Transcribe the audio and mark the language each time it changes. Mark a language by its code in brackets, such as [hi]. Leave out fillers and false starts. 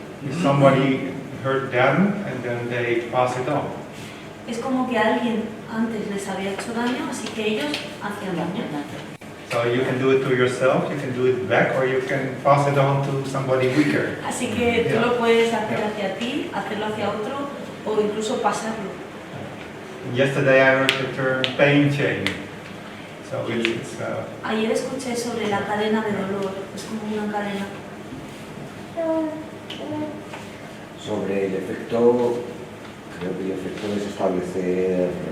[en] If somebody hurt them and then they pass it on. [es] Es como que alguien antes les había hecho daño, así que ellos hacían daño. [en] So you can do it to yourself, you can do it back, or you can pass it on to somebody weaker. [es] Así que tú lo puedes hacer hacia ti, hacerlo hacia otro o incluso pasarlo. [en] Yesterday I heard the term pain chain. So it's [es] Ayer escuché sobre la cadena de dolor, es como una cadena. Sobre el efecto, creo que el efecto es establecer